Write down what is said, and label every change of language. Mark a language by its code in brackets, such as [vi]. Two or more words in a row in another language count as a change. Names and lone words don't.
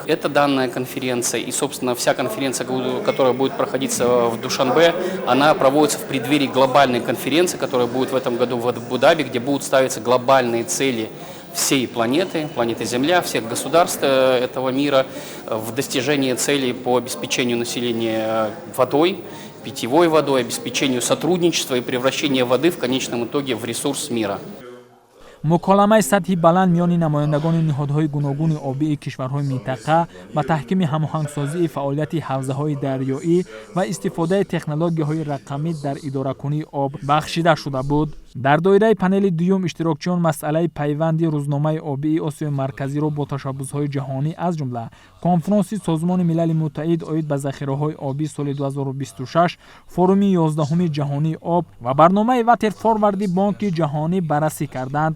[ru] Это данная конференция и, собственно, вся конференция, которая будет проходиться в Душанбе, она проводится в преддверии глобальной конференции, которая будет в этом году в Абу-Даби, где будут ставиться глобальные цели всей планеты, планеты Земля, всех государств этого мира в достижении целей по обеспечению населения водой, питьевой водой, обеспечению сотрудничества и превращения воды в конечном итоге в ресурс мира. [tg] مکالمه سطحی بلند میان نمایندگان نهادهای گوناگون آبی کشورهای منطقه و تحکیم هماهنگسازی فعالیت حوزه‌های دریایی و استفاده تکنولوژی‌های رقمی در اداره‌کنی آب بخشیده شده بود. در دایره پنل دوم اشتراکچیان مسئله پیوند روزنامه آبی آسیای مرکزی را با تشبس‌های جهانی از جمله کنفرانس سازمان ملل متحد عاید به ذخیره‌های آبی سال 2026، فوروم 11 جهانی آب و برنامه واتر فوروردی بانک جهانی بررسی کردند.